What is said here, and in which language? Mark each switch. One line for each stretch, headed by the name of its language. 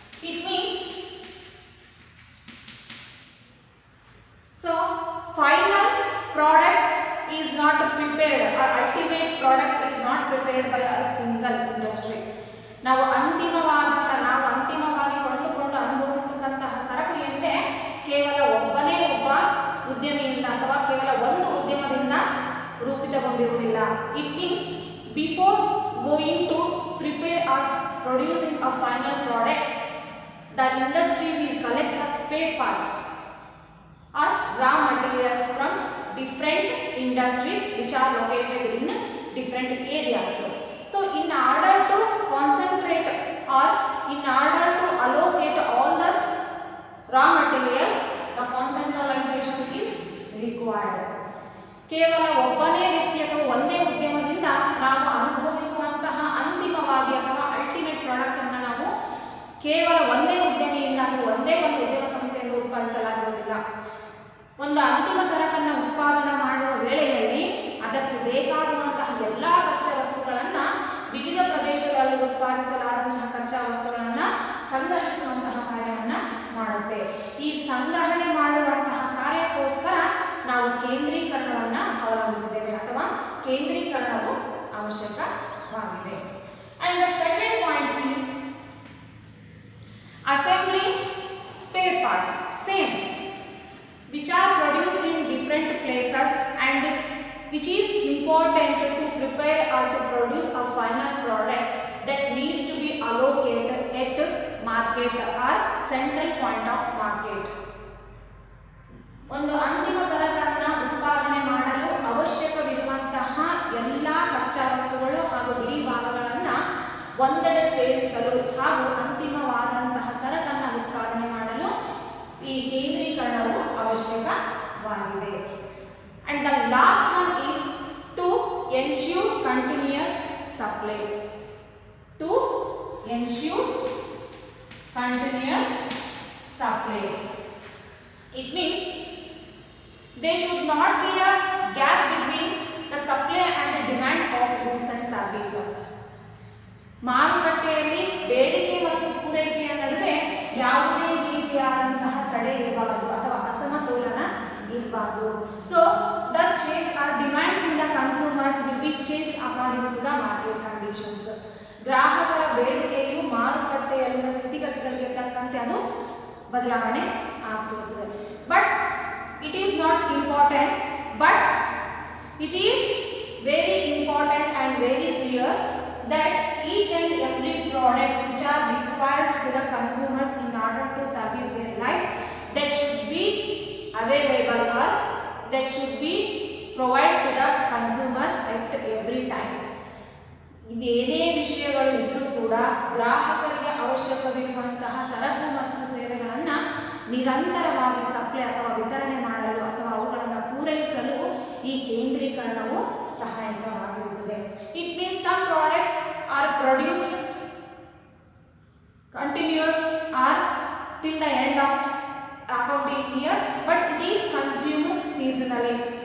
English: It means so final product is not prepared or ultimate product is not prepared by a single industry.
Kannada: ನಾವು ಅಂತಿಮವಾಗಿ ಕೊಂಡುಕೊಂಡು ಅನುಭವಿಸತಕ್ಕಂತಹ ಸರಕು ಏನಿದೆ ಕೇವಲ ಒಬ್ಬ ಉದ್ಯಮಿಯಿಂದ ಅಥವಾ ಕೇವಲ ಒಂದು ಉದ್ಯಮದಿಂದ ರೂಪಿತಗೊಂಡಿರುವುದಿಲ್ಲ.
English: It means before going to prepare or producing a final product, the industry will collect the spare parts or raw materials from different industries which are located in different areas. So in order to concentrate or in order to allocate all the raw materials, the concentralization is required.
Kannada: ಕೇವಲ ಒಬ್ಬನೇ ವ್ಯಕ್ತಿ ಅಥವಾ ಒಂದೇ ಉದ್ಯಮದಿಂದ ನಾವು ಅನುಭವಿಸುವಂತಹ ಅಂತಿಮವಾಗಿ ಅಥವಾ ultimate product ಅನ್ನು ನಾವು ಕೇವಲ ಒಂದೇ ಉದ್ಯಮಿಯಿಂದ ಅಥವಾ ಒಂದೇ ಒಂದು ಉದ್ಯಮ ಸಂಸ್ಥೆಯಿಂದ ಉತ್ಪಾದಿಸಲಾಗುವುದಿಲ್ಲ. ಒಂದು ಅಂತಿಮ ಸರಕನ್ನು ಉತ್ಪಾದನೆ ಮಾಡುವ ವೇಳೆಯಲ್ಲಿ ಅದಕ್ಕೆ ಬೇಕಾಗುವಂತಹ ಎಲ್ಲ ಕಚ್ಚಾ ವಸ್ತುಗಳನ್ನು ವಿವಿಧ ಪ್ರದೇಶಗಳಲ್ಲಿ ಉತ್ಪಾದಿಸಲಾದಂತಹ ಕಚ್ಚಾ ವಸ್ತುಗಳನ್ನು ಸಂಗ್ರಹಿಸುವಂತಹ ಕಾರ್ಯವನ್ನು ಮಾಡುತ್ತೆ. ಈ ಸಂಗ್ರಹಣೆ ಮಾಡುವಂತಹ ಕಾರ್ಯಕ್ಕೋಸ್ಕರ ನಾವು ಕೇಂದ್ರೀಕರಣವನ್ನು ಅವಲಂಬಿಸಿದ್ದೇವೆ ಅಥವಾ ಕೇಂದ್ರೀಕರಣವು ಅವಶ್ಯಕವಾಗಿದೆ.
English: And the second point is assembling spare parts, same, which are produced in different places and which is important to prepare or to produce a final product that needs to be allocated at market or central point of market.
Kannada: ಒಂದು ಅಂತಿಮ ಸರಕನ್ನು ಉತ್ಪಾದನೆ ಮಾಡಲು ಅವಶ್ಯಕವಿರುವಂತಹ ಎಲ್ಲ ಕಚ್ಚಾ ವಸ್ತುಗಳು ಹಾಗೂ ಬಿಡಿ ಭಾಗಗಳನ್ನು ಒಂದೆಡೆ ಸೇರಿಸಲು ಹಾಗೂ ಅಂತಿಮವಾದಂತಹ ಸರಕನ್ನು ಉತ್ಪಾದನೆ ಮಾಡಲು ಈ ಕೇಂದ್ರೀಕರಣವು ಅವಶ್ಯಕವಾಗಿದೆ.
English: And the last one is to ensure continuous supply. To ensure continuous supply. It means there should not be a gap between the supply and the demand of goods and services.
Kannada: ಮಾರುಕಟ್ಟೆಯಲ್ಲಿ ಬೇಡಿಕೆ ಮತ್ತು ಪೂರೈಕೆಯ ನಡುವೆ ಯಾವುದೇ ರೀತಿಯಾದಂತಹ ತಡೆ ಇರಬಾರದು ಅಥವಾ ಅಸಮತೋಲನ ಇರಬಾರದು.
English: So the change or demands in the consumers will be changed according to the market conditions.
Kannada: ಗ್ರಾಹಕರ ಬೇಡಿಕೆಯು ಮಾರುಕಟ್ಟೆಯಲ್ಲಿನ ಸ್ಥಿತಿಗತಿಗಳಿಗೆ ತಕ್ಕಂತೆ ಅದು ಬದಲಾವಣೆ ಆಗ್ತಿರುತ್ತದೆ.
English: But it is not important, but it is very important and very clear that each and every product which are required to the consumers in order to survive their life, that should be available or that should be provided to the consumers at every time.
Kannada: ಇದೇನೇ ವಿಷಯಗಳು ಇದ್ರೂ ಕೂಡ ಗ್ರಾಹಕರಿಗೆ ಅವಶ್ಯಕವಿರುವಂತಹ ಸರಕು ಮತ್ತು ಸೇವೆಗಳನ್ನು ನಿರಂತರವಾಗಿ supply ಅಥವಾ ವಿತರಣೆ ಮಾಡಲು ಅಥವಾ ಅವುಗಳನ್ನು ಪೂರೈಸಲು ಈ ಕೇಂದ್ರೀಕರಣವು ಸಹಾಯಕವಾಗಿರುತ್ತದೆ.
English: It means some products are produced continuous or till the end of accounting year, but it is consumed seasonally.